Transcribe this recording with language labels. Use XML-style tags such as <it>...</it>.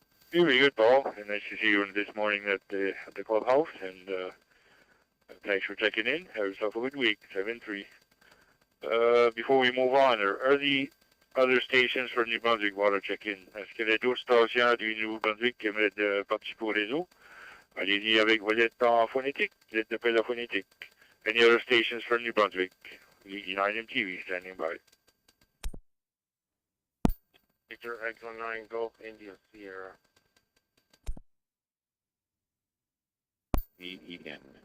<en>Very good, Paul. And nice to see you this morning at the clubhouse. And thanks for checking in. Have yourself a good week. 7-3. Before we move on, are the other stations for New Brunswick water check-in?</en> <fr>Est-ce qu'il y a d'autres stations du Nouveau-Brunswick qui aimeraient participer au réseau? Allez-y avec vos lettres en phonétique, lettres d'appel à phonétique.</fr> <en>Any other stations for New Brunswick? VE9 MTV standing by. Victor Echo 9 Golf India Sierra. VEN.</en>